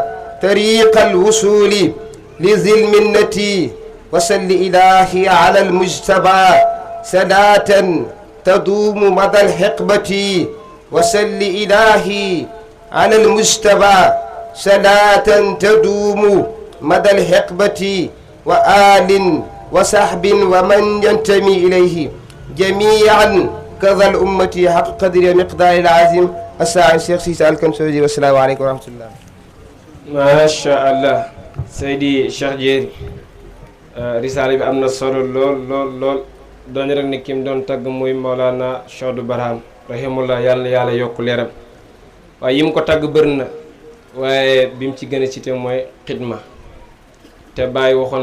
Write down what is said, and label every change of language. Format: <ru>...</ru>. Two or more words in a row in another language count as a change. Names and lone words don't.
<ar>طريق الوصول لذي المنة وصل إلهي على المجتبى صلاة تدوم مدى الحقبة وصل إلهي على المجتبى صلاة تدوم مدى الحقبة وآل وصحب ومن ينتمي إليه جميعا كذا الأمة حق قدر مقدار العظيم الساعة الشيخ سيسا الكنسوجي والسلام عليكم ورحمة الله. ما شاء الله</ar> <wo>Seydi Cheikh Diéry risaale bi am na solo lool doon rek ni kim doon tagg muy Mawlana Cheikh Barham rahimullah yàlla yokku leeram waaye yi mu ko tagg bëri na waaye bi mu ci gën a cité mooy xidma te bàyyi waxoon</wo>